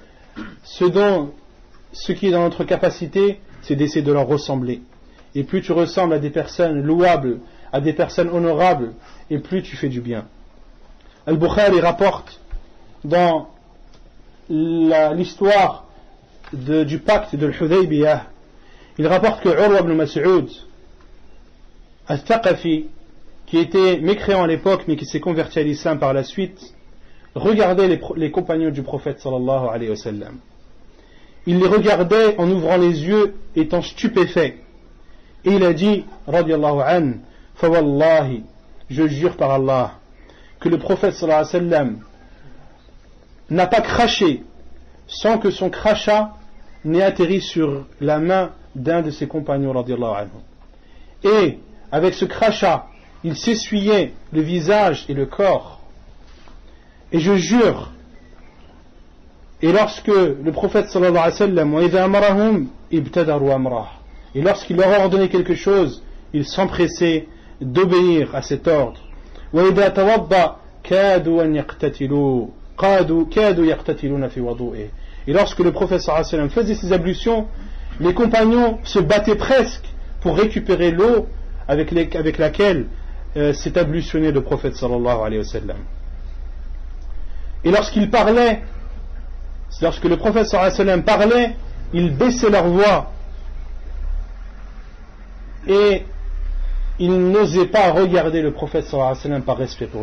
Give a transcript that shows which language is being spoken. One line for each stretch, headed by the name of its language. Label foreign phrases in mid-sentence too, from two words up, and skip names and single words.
French: Ce qui est dans notre capacité, c'est d'essayer de leur ressembler. Et plus tu ressembles à des personnes louables, à des personnes honorables, et plus tu fais du bien. Al-Bukhari rapporte dans l'histoire du pacte de l'Hudaybiyah, il rapporte que Urwa ibn Mas'ud al-Thaqafi, qui était mécréant à l'époque mais qui s'est converti à l'islam par la suite, regardait les compagnons du prophète
Arabic: صلى الله عليه وسلم.
French: Il les regardait en ouvrant les yeux, étant stupéfait. Et il a dit,
Arabic: رضي الله عن فوالله,
French: je jure par Allah, que le prophète
Arabic: صلى الله عليه وسلم
French: n'a pas craché sans que son crachat n'ait atterri sur la main d'un de ses compagnons
Arabic: رضي الله عنه.
French: Et avec ce crachat, il s'essuyait le visage et le corps. Et je jure, et lorsque le prophète
Arabic: صلى الله عليه وسلم وإذا أمرهم ابتدروا أمره,
French: et lorsqu'il leur a ordonné quelque chose, ils s'empressaient d'obéir à cet ordre.
Arabic: وإذا توضأ كادوا أن يقتتلوا كادوا يقتتلون في وضوئه.
French: Et lorsque le prophète
Arabic: صلى الله عليه وسلم
French: faisait ses ablutions, les compagnons se battaient presque pour récupérer l'eau avec laquelle s'est ablutionné le prophète
Arabic: صلى الله عليه وسلم.
French: Et lorsqu'il parlait, lorsque le prophète
Arabic: صلى الله عليه وسلم
French: parlait, ils baissaient leur voix et ils n'osaient pas regarder le prophète
Arabic: صلى الله عليه وسلم
French: par respect pour lui.